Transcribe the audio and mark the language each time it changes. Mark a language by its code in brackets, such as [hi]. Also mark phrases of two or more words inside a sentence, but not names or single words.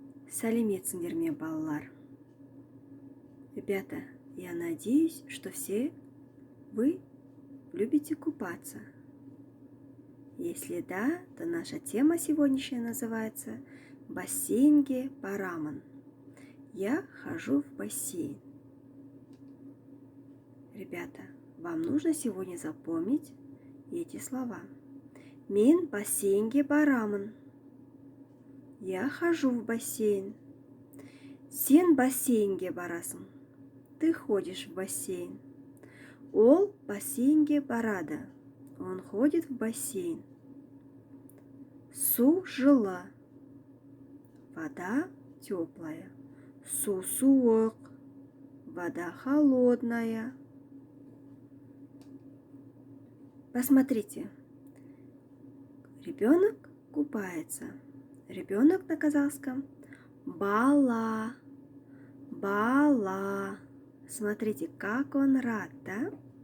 [kk] Сәлеметсіңдер ме, балалар? [ru] Ребята, я надеюсь, что все вы любите купаться. Если да, то наша тема сегодняшняя называется [kk] «Бассейнге бараман». [ru] Я хожу в бассейн. Ребята, вам нужно сегодня запомнить эти слова. [kk] Мен бассейнге бараман. [ru] Я хожу в бассейн. [kk] Сен бассейнге барасың. [ru] Ты ходишь в бассейн. [kk] Ол бассейнге барады. [ru] Он ходит в бассейн. [kk] Су жылы. [ru] Вода теплая. [kk] Су суық. [ru] Вода холодная. Посмотрите. Ребенок купается. Ребенок на казахском бала. Бала. Смотрите, как он рад, да?